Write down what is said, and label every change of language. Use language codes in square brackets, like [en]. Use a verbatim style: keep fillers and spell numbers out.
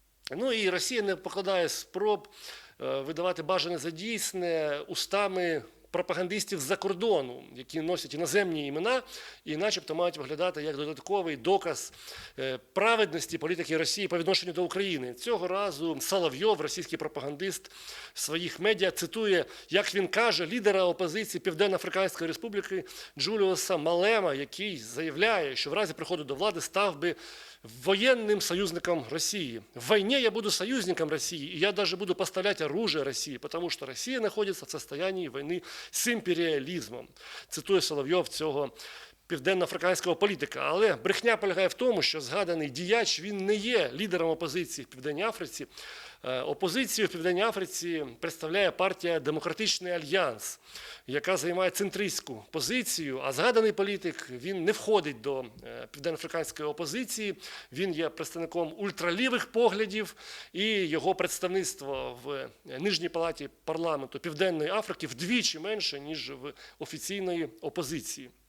[uk] Ну і Росія не покладає спроб е, видавати бажане за дійсне устами пропагандистів з-за кордону, які носять іноземні імена і начебто мають виглядати як додатковий доказ е, праведності політики Росії по відношенню до України. Цього разу Соловйов, російський пропагандист в своїх медіа, цитує, як він каже, лідера опозиції Південно-Африканської Республіки Джуліуса Малема, який заявляє, що в разі приходу до влади став би [ru] военным союзником России. В войне я буду союзником России, и я даже буду поставлять оружие России, потому что Россия находится в состоянии войны с империализмом. [uk] Цитує Соловйов цього південноафриканського політика. Але брехня полягає в тому, що згаданий діяч, він не є лідером опозиції в Південній Африці. Е, Опозицію в Південній Африці представляє партія Демократичний Альянс, яка займає центристську позицію, а згаданий політик, він не входить до е, південноафриканської опозиції, він є представником ультралівих поглядів, і його представництво в е, нижній палаті парламенту Південної Африки вдвічі менше, ніж в офіційної опозиції.